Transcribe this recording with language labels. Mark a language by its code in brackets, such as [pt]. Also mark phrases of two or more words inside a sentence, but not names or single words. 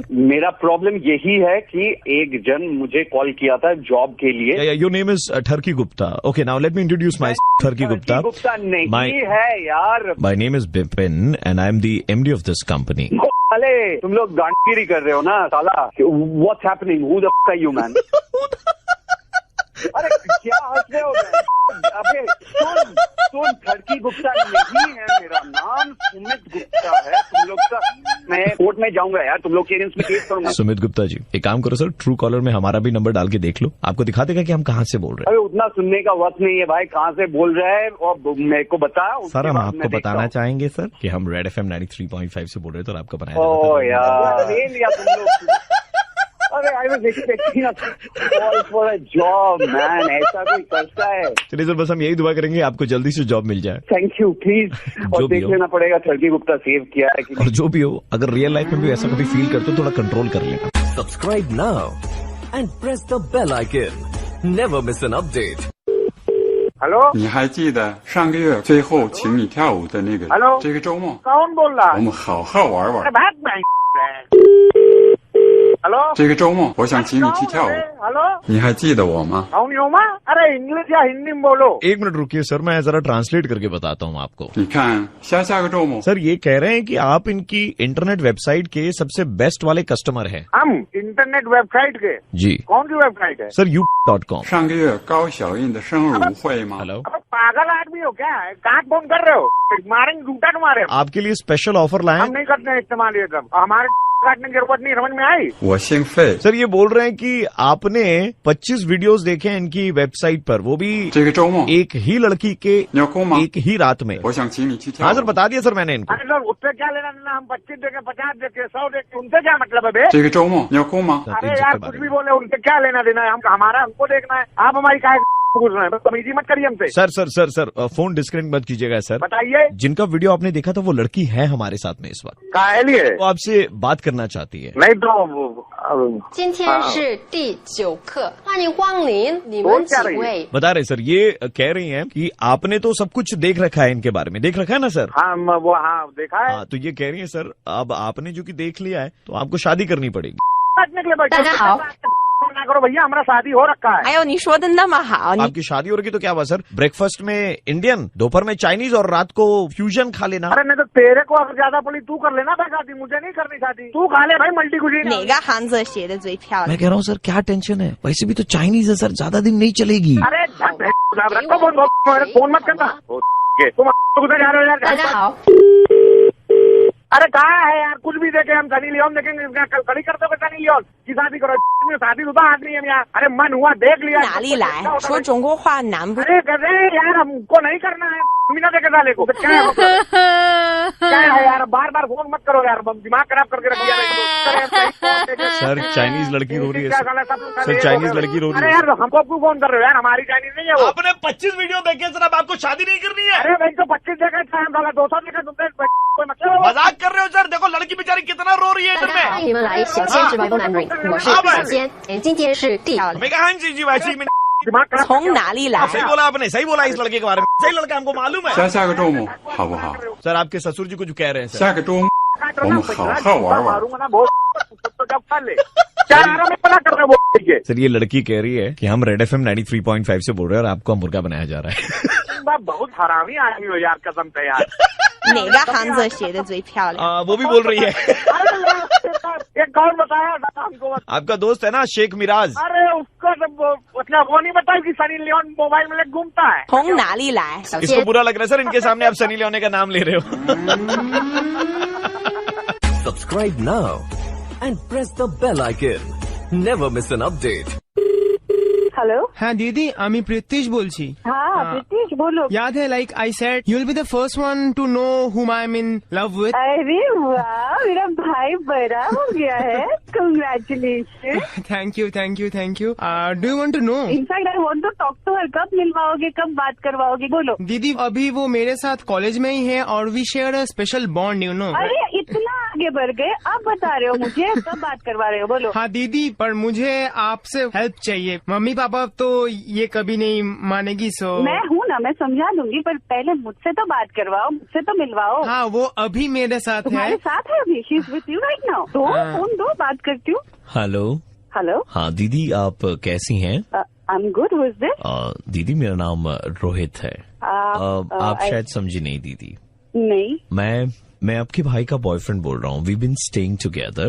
[hi] मेरा प्रॉब्लम यही है कि एक जन मुझे कॉल किया था जॉब के लिए। [en] your name is ठरकी गुप्ता। okay, now let me introduce my ठरकी गुप्ता। [hi] गुप्ता नहीं है यार। [en] my name is बिपिन and I am the MD of this company। [hi] साले तुम लोग गांडगिरी कर रहे हो ना साला। [en] what's happening? who the fuck are you man? [hi] अरे क्या हंस रहे हो? अबे सुन खड़की गुप्ता नहीं है मेरा नाम, सुमित गुप्ता है। तुम लोग का मैं कोर्ट में जाऊंगा यार, तुम लोग के अगेंस्ट में केस करूंगा। सुमित गुप्ता जी, एक काम करो सर, ट्रू कॉलर में हमारा भी नंबर डाल के देख लो, आपको दिखा देगा कि हम कहाँ से बोल रहे हैं। अरे उतना सुनने का वक्त नहीं है भाई, कहाँ से बोल रहे हैं और मेरे को बता। सर हम आपको बताना चाहेंगे सर कि हम रेड FM 93.5 से बोल रहे थे और आपका बनाया। ओ यार ले लिया तुम लोग। अरे [en] I was expecting a call for a job man, [hi] ऐसा कोई करता है? चलिए सर, बस हम यही दुआ करेंगे आपको जल्दी से जॉब मिल जाए। [en] thank you please. [hi] और देख लेना पड़ेगा खड़की गुप्ता सेव किया है कि और जो भी हो, अगर [en] real life [hi] में भी ऐसा कभी फील करते हो थोड़ा कंट्रोल कर लेना। [en] Subscribe now and press the bell icon. Never miss an update. [hi] हेलो [zh] 你还记得上个月最后请你跳舞的那个 [hi] हेलो [zh] 这个周末 [hi] कौन बोल रहा [zh] 我 [hi] है? [zh] 们好好玩玩 [hi] अरे भाग मैं। हेलो [zh] 这个周末我想请你去跳舞 [hi] हेलो [zh] 你还记得我吗 [hi] कौन हो माँ? अरे इंग्लिश या हिंदी में बोलो। एक मिनट रुकिए सर, मैं जरा ट्रांसलेट करके बताता हूँ आपको। [zh] 你看下个周末 [hi] सर ये कह रहे हैं कि आप इनकी [en] internet website [hi] के सबसे बेस्ट वाले कस्टमर हैं। हम [en] internet website [hi] के? जी। कौन सी वेबसाइट है? सर u.com। [zh] 上个月高小印的生日舞会吗 [hi] हेलो पागल आदमी हो क्या? कहाँ फोन कर रहे हो? मारेंगे जूता तुम्हारे। आपके लिए [en] special offer [hi] लाए हम नहीं करते हैं इस्तेमाल ये सब, हमारे काटने की जरूरत नहीं, समझ में आई? [zh] 我姓费 [hi] सर ये बोल रहे हैं कि आपने 25 वीडियोस देखे हैं इनकी वेबसाइट पर, वो भी [zh] 这个周末 [hi] एक ही लड़की के [zh] 你要空吗 [hi] एक ही रात में। [zh] 我想请你去跳 [hi] हाँ [zh] 舞 [hi] सर बता दिया सर मैंने इनको। अरे सर उससे क्या लेना देना? हम 25 देखे, 50 देखे, 100 देखे, उनसे क्या मतलब है बे? 这个周末你要空吗 अरे यार कुछ भी बोले, उनसे क्या लेना देना है? हम हमारा हमको देखना है, आप हमारी काहे पूछ रहे हैं? तमीजी मत करिए हमसे। सर सर सर सर [en] phone disconnect [hi] मत कीजिएगा सर। बताइए। जिनका वीडियो आपने देखा था वो लड़की है हमारे साथ में इस वक्त, काहे लिए? वो आपसे बात करना चाहती है। नहीं तो [zh] 今天是第9课，欢迎光临，你们几位？ [hi] बता रहे सर, ये कह रही हैं कि आपने तो सब कुछ देख रखा है इनके बारे में, देख रखा है ना सर? हाँ वो हाँ देखा है। हाँ तो ये कह रही है सर, अब आपने जो कि देख लिया है तो आपको शादी करनी पड़ेगी। [zh] 大家好， [hi] ना करो भैया, हमारा शादी हो रखा है। [zh] 还有你说的那么好，你 [hi] आपकी शादी हो रही तो क्या हुआ सर? ब्रेकफास्ट में इंडियन, दोपहर में चाइनीज और रात को फ्यूजन खा लेना। अरे नहीं तो तेरे को अगर ज्यादा पड़ी तू कर लेना था शादी, मुझे नहीं करनी शादी। तू खा ले भाई [en] multi cuisine. [zh] 哪个汉字写的最漂亮？ [hi] मैं कह रहा हूँ सर क्या टेंशन है, वैसे भी तो चाइनीज है सर, ज्यादा दिन नहीं चलेगी। अरे फोन मत करना। तुम उधर जा रहे हो यार? [zh] 大家好， [hi] अरे कहाँ है यार? कुछ भी देखे, हम सनी लियोन देखेंगे, कड़ी करते हो सनी लियोन की शादी करो। शादी शुदा आदमी है यार। अरे मन हुआ देख लिया। [zh] 哪里来？说中国话难不？ [hi] अरे कहते यार हमको नहीं करना है, मीना देखे साले को। क्या है यार? बार बार फोन मत करो यार, दिमाग खराब करके रख दिया। सर चाइनीज लड़की रो रही है सर, चाइनीज लड़की रो रही अरे है। यार हमको क्यों फोन कर रहे हो यार? हमारी चाइनीज नहीं है वो। आपने 25 वीडियो देखे सर, अब आपको शादी नहीं करनी है? अरे भाई तो 25 देखा था, हम 200 देखा, तुमने कोई मतलब? मजाक कर रहे हो सर? देखो लड़की बेचारी कितना रो रही है [zh] 大 [hi] इधर [zh] 家好， [hi] में। [zh] 你们来小仙直播男女，我是小仙，今天是第 [hi] मैं कहा हाँ जी जी वैसे ही मैंने [zh] 从哪里来？ [hi] सही बोला आपने, सही बोला इस लड़के के बारे में, सही लड़का हमको मालूम है। [zh] 下个周末好不好 [hi] सर आपके ससुर जी कुछ कह रहे हैं सर। [zh] 下个周末我们好好玩玩 [hi] मारूंगा ना बहुत, तो जब खा ले। क्या आराम में पता कर रहे हो? बोल सर ये लड़की कह रही है कि हम रेड FM 93.5 से बोल रहे हैं और आपको मुर्गा बनाया जा रहा है। बहुत हरामी आदमी हो यार, कसम से यार। [zh] 哪个汉字写的最漂亮？ [hi] वो भी बोल रही है। एक कौन बताया हमको? आपका दोस्त है ना शेख मिराज। अरे उसको मतलब वो नहीं बताया कि सनी लियोन मोबाइल में लेके घूमता है। [zh] 从哪里来？小 [hi] इसको [zh] 仙， [hi] बुरा लग रहा है सर, इनके सामने आप सनी लियोनी का नाम ले रहे हो। [en] Subscribe now and press the bell icon. Never miss an update. [bn] হ্যালো হ্যাঁ দিদি, আমি প্রীতিশ বলছি। হ্যাঁ প্রীতিশ বলো। [hi] याद है [en] like I said you will be the first one to know whom I am in love with। [hi] अरे वाह, मेरा भाई बड़ा हो गया है, कंग्रेचुलेशन। [en] thank you thank you thank you. do you want to know? in fact I want to talk to her. [hi] कब मिलवाओगे, कब बात करवाओगे? बोलो। दीदी अभी वो मेरे साथ कॉलेज में ही है और [en] we share a special bond, you know. [hi] अरे इतना आगे बढ़ गए, अब बता रहे हो मुझे कब बात करवा रहे हो? बोलो। हाँ दीदी, पर मुझे आपसे हेल्प चाहिए। मम्मी पापा तो ये कभी नहीं मानेगी, सो मैं हूँ ना, मैं समझा दूंगी, पर पहले मुझसे तो बात करवाओ, मुझसे तो मिलवाओ। हाँ वो अभी मेरे साथ है। तुम्हारे साथ है अभी? [en] she is with you right now. [hi] तो फोन दो, बात करती हूँ। हेलो हेलो। हाँ दीदी आप कैसी हैं? [en] I am good. who is this? [hi] दीदी मेरा नाम रोहित है। आप शायद समझी नहीं दीदी। नहीं। मैं मैं आपके भाई का बॉयफ्रेंड बोल रहा हूँ. [en] we been staying together.